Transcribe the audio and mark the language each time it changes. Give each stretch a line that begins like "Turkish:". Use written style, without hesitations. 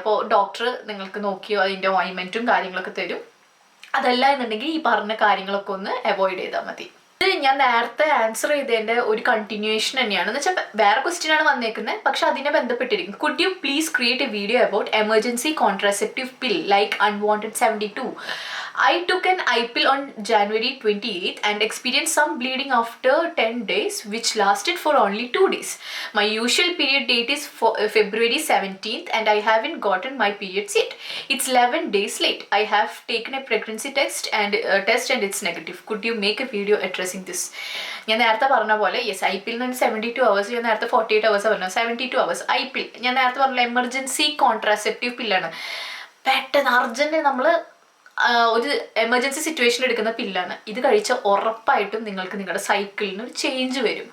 Malayalam: അപ്പോൾ ഡോക്ടർ നിങ്ങൾക്ക് നോക്കിയോ അതിൻ്റെ ഓയിൻമെൻറ്റും കാര്യങ്ങളൊക്കെ തരും. അതല്ല എന്നുണ്ടെങ്കിൽ ഈ പറഞ്ഞ കാര്യങ്ങളൊക്കെ ഒന്ന് അവോയ്ഡ് ചെയ്താൽ മതി. ഇത് ഞാൻ നേരത്തെ ആൻസർ ചെയ്തതിൻ്റെ ഒരു കണ്ടിന്യൂവേഷൻ തന്നെയാണ്. എന്ന് വെച്ചാൽ വേറെ ക്വസ്റ്റ്യൻ ആണ് വന്നേക്കുന്നത്, പക്ഷെ അതിനെ ബന്ധപ്പെട്ടിരിക്കും.
English: Could you please create a video about emergency contraceptive pill like unwanted 72? I took an IPIL on January 28th and experienced some bleeding after 10 days which lasted for only 2 days. My usual period date is February 17th and I haven't gotten my periods yet. It's 11 days late. I have taken a pregnancy test and it's negative. Could you make a video addressing this?
Malayalam: ഞാൻ നേരത്തെ പറഞ്ഞ പോലെ yes, IPIL 72 hours, ഞാൻ നേരത്തെ 48 hours പറഞ്ഞു, 72 hours. IPIL ഞാൻ നേരത്തെ പറഞ്ഞ എമർജൻസി കോൺട്രാസെപ്റ്റീവ് പില്ലാണ്. പെട്ടെന്ന് അർജന്റ് നമ്മൾ ഒരു എമർജൻസി സിറ്റുവേഷൻ എടുക്കുന്ന പില്ലാണ്. ഇത് കഴിച്ചാൽ ഉറപ്പായിട്ടും നിങ്ങൾക്ക് നിങ്ങളുടെ സൈക്കിളിന് ഒരു ചേഞ്ച് വരും.